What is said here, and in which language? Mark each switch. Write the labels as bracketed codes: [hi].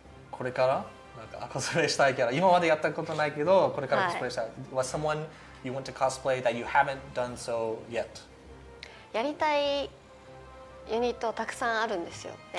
[ja] これからなんかコスプレしたいキャラ、今までやったことないけど、これからコスプレしたい。 [en] Was someone you want to cosplay that you haven't done so yet? [ja] やりたいユニットたくさんあるんですよ。